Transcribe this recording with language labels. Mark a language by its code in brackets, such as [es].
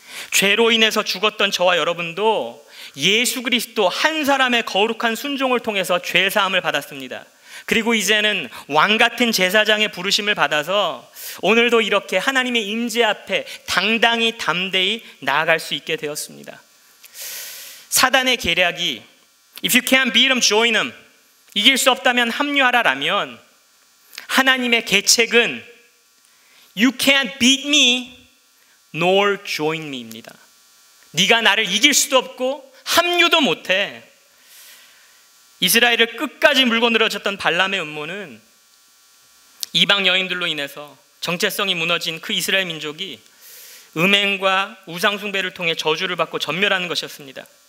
[ko] 죄로 인해서 죽었던 저와 여러분도 예수 그리스도 한 사람의 거룩한 순종을 통해서 죄 사함을 받았습니다. 그리고 이제는 왕 같은 제사장의 부르심을 받아서 오늘도 이렇게 하나님의 임재 앞에 당당히 담대히 나아갈 수 있게 되었습니다. 사단의 계략이 [en] If you can't beat them, join them. [ko] 이길 수 없다면 합류하라라면 하나님의 계책은 [en] You can't beat me nor join me [ko] 입니다. 네가 나를 이길 수도 없고 합류도 못해. 이스라엘을 끝까지 물고 늘어졌던 발람의 음모는 이방 여인들로 인해서 정체성이 무너진 그 이스라엘 민족이 음행과 우상숭배를 통해 저주를 받고 전멸하는 것이었습니다.